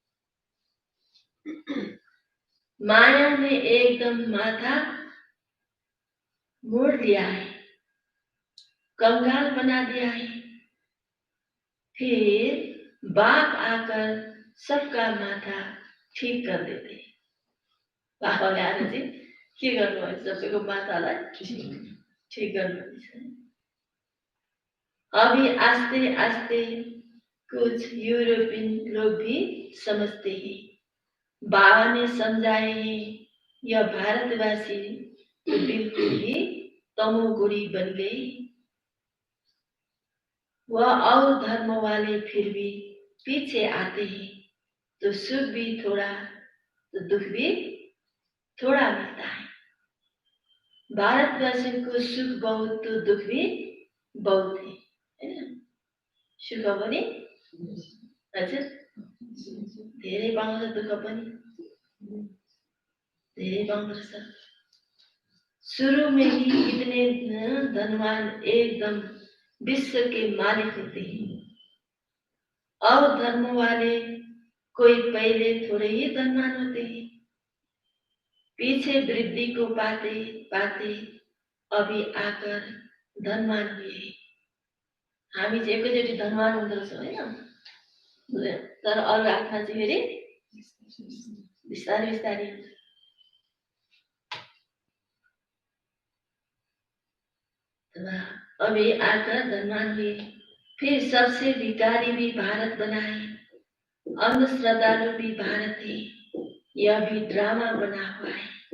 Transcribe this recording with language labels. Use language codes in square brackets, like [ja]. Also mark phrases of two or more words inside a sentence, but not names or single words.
[hi] माया ने एकदम माथा मोड़ लिया है, कंगाल बना दिया है। फिर बाप आकर सबका माथा ठीक कर देते। [ne] बाबाले आएर चाहिँ के गर्नुभएछ, सबैको माथालाई ठीक गर्नुभएछ। [hi] अभी आस्ते आस्ते कुछ यूरोपियन लोग भी समझते हैं। बाबा ने समझाए हैं यह भारतवासी तो बिल्कुल ही तमोगुणी बन गई। वह और धर्म वाले फिर भी पीछे आते हैं तो सुख भी थोड़ा तो दुख भी थोड़ा मिलता है। भारतवासियों को सुख बहुत तो दुख भी बहुत है ना। [ne] सुख पनि हजुर धेरै पाउँछ, दुःख पनि धेरै पाउँदो रहेछ। [hi] शुरू में ही इतने धनवान एकदम विश्व के मालिक होते हैं। और धर्म वाले कोई पहले थोड़े ही धनवान होते हैं, पीछे वृद्धि को पाते पाते अभी आकर धनवान हुए। [ne] हामी चाहिँ एकैचोटि धनवान हुँदो रहेछौँ होइन, तर अरू हातमा चाहिँ फेरि बिस्तारै बिस्तारै हुन्छ। [hi] अभी आकर धनवान हुए। फिर सबसे भिखारी भी भारत बनाए, अंधश्रद्धालु भी भारत है। यह भी ड्रामा बना हुआ है।